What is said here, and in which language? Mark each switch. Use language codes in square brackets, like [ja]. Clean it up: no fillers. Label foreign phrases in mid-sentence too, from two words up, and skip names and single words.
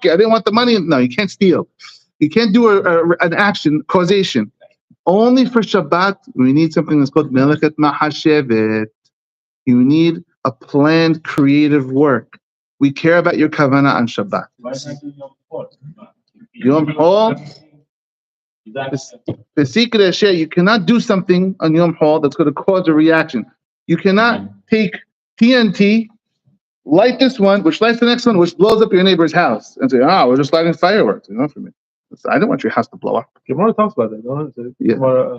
[en] I didn't want the money. No, you can't steal. You can't do an action, causation. Only for Shabbat, we need something that's called [he] מלאכת מחשבת. [en] You need a planned, creative work. We care about your kavanah on Shabbat. [he] יום חול, פסיק רישא, [en] you cannot do something on [he] יום חול [en] that's going to cause a reaction. You cannot take TNT, light this one, which lights the next one, which blows up your neighbor's house, and say, we're just lighting fireworks. For me. I don't want your house to blow up. Gemara talks about that. Don't it? Yeah. Gemara,